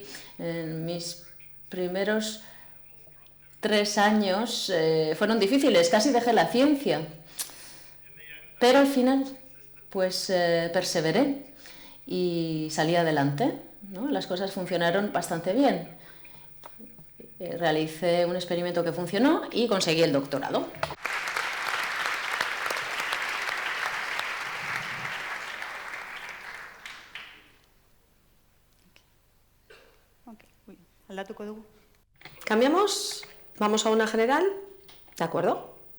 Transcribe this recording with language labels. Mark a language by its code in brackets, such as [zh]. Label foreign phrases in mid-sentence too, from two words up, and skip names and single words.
[es] En mis primeros 3 años fueron difíciles, casi dejé la ciencia, pero al final pues perseveré y salí adelante, ¿no? Las cosas funcionaron bastante bien. Realicé un experimento que funcionó y conseguí el doctorado. [eu] Okay. Aldatuko dugu. [es] ¿Cambiamos? ¿Vamos a una general? ¿De acuerdo?